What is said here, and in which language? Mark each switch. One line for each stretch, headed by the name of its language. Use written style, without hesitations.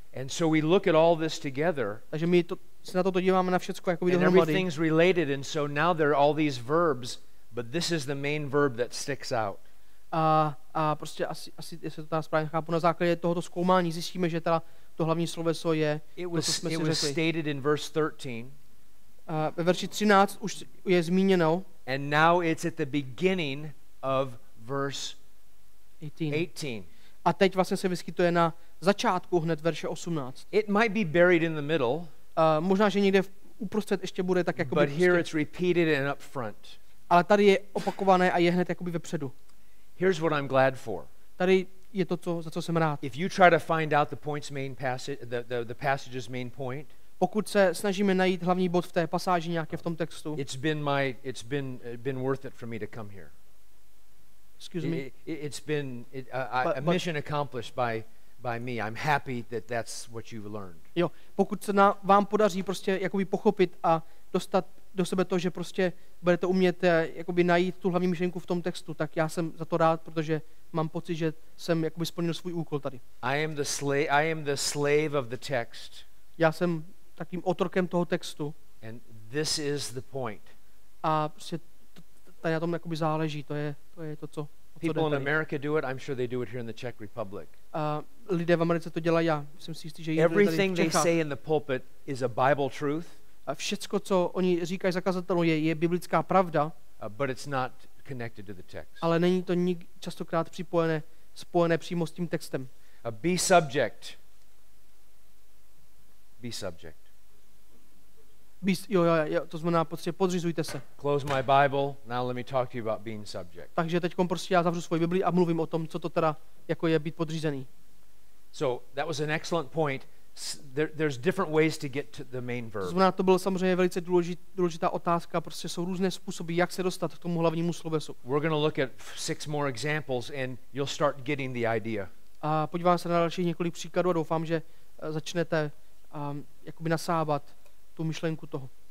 English: And so we look at all this together,
Czech: Takže my se na toto díváme na všecko jakoby
English: and
Czech: dohromady.
English: everything's related, and so now there are all these verbs, but this is the main verb that sticks out.
Czech: A prostě asi jestli to tam správně chápu, na základě tohoto zkoumání zjistíme, že teda to hlavní sloveso je
English: It
Czech: to, co
English: was
Czech: jsme si řekli.
English: stated in verse 13,
Czech: Ve verši 13 už je zmíněno
English: and now it's at the beginning of verse 18.
Czech: A teď vlastně se vyskytuje na začátku hned verše 18.
English: It might be buried in the middle,
Czech: Možná, že někde uprostřed ještě bude tak jakoby
English: but here
Czech: prostě,
English: it's repeated and up front.
Czech: ale tady je opakované a je hned jakoby vepředu.
English: Here's what I'm glad for.
Czech: Tady je to, za co jsem rád.
English: If you try to find out the point's main passage, the passage's main point,
Czech: Pokud se snažíme najít hlavní bod v té pasáži nějaké v tom textu,
English: it's been worth it for me to come here. excuse me, It's been a But- mission accomplished by me. I'm happy that that's what you've learned.
Czech: jo, pokud se vám podaří prostě jakoby pochopit a dostat do sebe to, že prostě budete umět jakoby najít tu hlavní myšlenku v tom textu, tak já jsem za to rád, protože mám pocit, že jsem jakoby splnil svůj úkol tady.
English: I am the slave of the text,
Czech: Já jsem takým otrokem toho textu
English: and this is the point.
Czech: a prostě tady na tom jakoby záleží, to je to, co jde
English: People in
Czech: tady.
English: America do it. I'm sure they do it here in the Czech Republic.
Czech: A lidé v Americe to dělají, já jsem si jistý, že jinde tady
English: Everything
Czech: v
English: they
Czech: Čechách.
English: say in the pulpit is a Bible truth,
Czech: A všecko, co oni říkají zakazatelům, je biblická pravda,
English: but it's not connected to the text.
Czech: ale není to častokrát spojené přímo s tím textem.
English: Be subject. Be subject.
Czech: Jo, to znamená, prostě podřizujte se.
English: Close my Bible. Now let me talk to you about being subject.
Czech: Takže teď prostě já zavřu svoji Bibli a mluvím o tom, co to teda jako je být podřízený.
English: So that was an excellent point. There's different ways to get to the main
Czech: To
English: verb.
Czech: znamená, to byla samozřejmě velice důležitá otázka, prostě jsou různé způsoby, jak se dostat k tomu hlavnímu slovesu.
English: We're going to look at 6 more examples and you'll start getting the idea.
Czech: A podívám se na dalších několik příkladů a doufám, že začnete jakoby nasávat tu myšlenku toho.